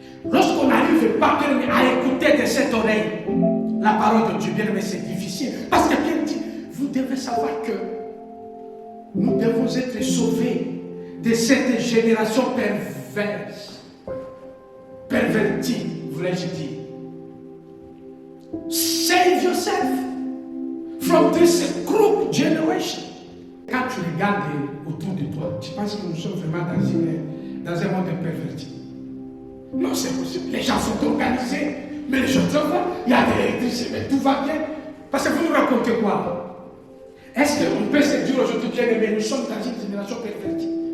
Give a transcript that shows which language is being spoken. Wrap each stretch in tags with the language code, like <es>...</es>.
<fr>Lorsqu'on n'arrive pas à écouter de cette oreille la parole de Dieu, bien aimé, c'est difficile. Parce que Pierre dit, vous devez savoir que nous devons être sauvés de cette génération perverse. Pervertie, voulais-je dire.</fr> <en>Save yourself from this crooked generation.</en> <fr>Quand tu regardes autour de toi, tu penses que nous sommes vraiment dans un monde perverti. Non, c'est possible. Les gens sont organisés, mais les gens travaillent. Il y a de l'électricité, mais tout va bien. Parce que vous nous racontez quoi? Est-ce qu'on peut se dire aujourd'hui, bien aimé, nous sommes dans une génération pervertie?</fr>